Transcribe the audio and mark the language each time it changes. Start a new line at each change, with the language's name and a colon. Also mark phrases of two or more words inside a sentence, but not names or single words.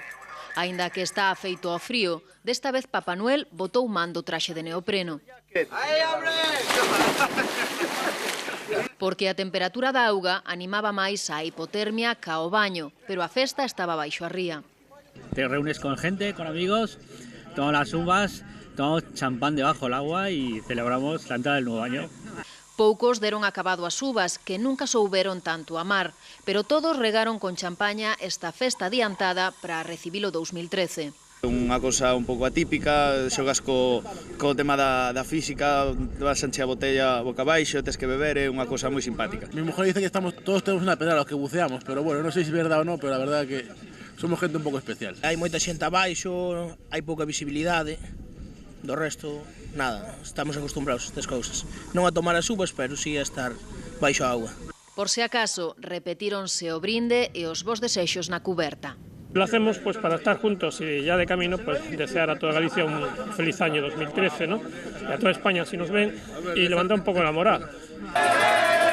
Galician: Aínda que está afeito ao frío, desta vez Papá Noel botou man do traxe de neopreno. Porque a temperatura da auga animaba máis a hipotermia ca o baño, pero a festa estaba baixo a ría.
Spanish: Te reúnes con gente, con amigos, tomamos las uvas, tomamos champán debajo del agua y celebramos la entrada del nuevo año.
Galician: Poucos deron acabado as uvas, que nunca souberon tanto amar, pero todos regaron con champaña esta festa adiantada para recibir o 2013. Unha cosa un pouco atípica, xogas co tema da física, vas a encher a botella boca abaixo, tes que beber, é unha cosa moi simpática.
Spanish: Mi mujer dice que todos tenemos una pedra los que buceamos,
Galician: pero bueno, non sei se é verdade ou non, pero a verdade é que somos gente un pouco especial. Hai moita xente abaixo, hai pouca visibilidade, do resto, nada, estamos acostumbrados a estas cousas. Non a tomar as uvas, pero sí a estar baixo a auga. Por se acaso, repetíronse o brinde e os bos desexos na cuberta.
Spanish: Lo hacemos pues para estar juntos y ya de camino pues desear a toda Galicia un feliz año 2013, ¿no? Y a toda España si nos ven y levantar un poco la moral.